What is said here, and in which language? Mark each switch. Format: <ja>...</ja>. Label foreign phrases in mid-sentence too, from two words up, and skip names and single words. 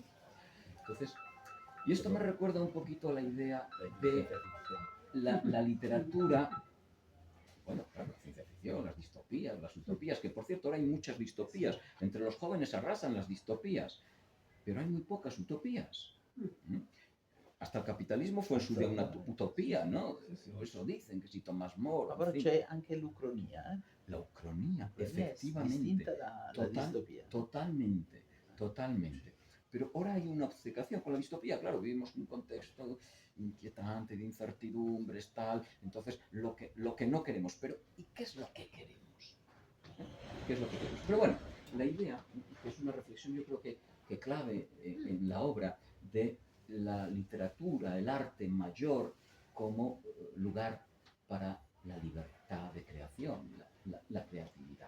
<es>Entonces, y esto me recuerda un poquito a la idea de la literatura, bueno, claro, la ciencia ficción, las distopías, las utopías, que por cierto ahora hay muchas distopías, entre los jóvenes arrasan las distopías, pero hay muy pocas utopías, ¿no? Hasta el capitalismo fue en su día una utopía, ¿no? Eso dicen, que si Thomas More...</es> <it>Ma però c'è anche l'ucronia,</it> <es>La ucronía,</es> <it>Quella è</it> <es>efectivamente.</es> <it>distinta dalla distopia.</it> <es>Totalmente. Pero ahora hay una obcecación con la distopía. Claro, vivimos en un contexto inquietante, de incertidumbres, tal. Entonces, lo que no queremos. Pero, ¿y qué es lo que queremos? ¿Qué es lo que queremos? Pero bueno, la idea, que es una reflexión yo creo que clave en la obra de la literatura, el arte mayor como lugar para la libertad de creación, la creatividad.</es>